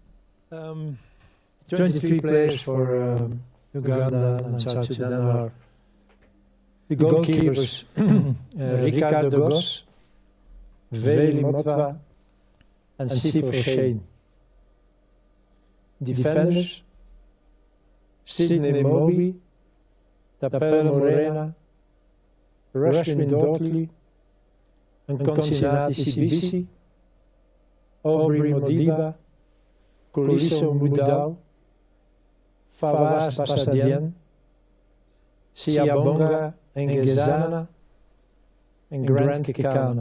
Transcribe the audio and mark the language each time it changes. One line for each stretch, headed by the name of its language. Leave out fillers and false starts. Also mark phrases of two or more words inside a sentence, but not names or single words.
English: 23 players for Uganda and South Sudan are the goalkeepers Ricardo Goss, Veli Motwa and Sifo Shane. Defenders Sidney Moby, Thembela Morena, Rushwin Dortley, Nkonsinati Sibisi, Aubrey Modiba, Kuliso Mudau, Fawaz Basadian, Siabonga Ngezana en Grant Kekana.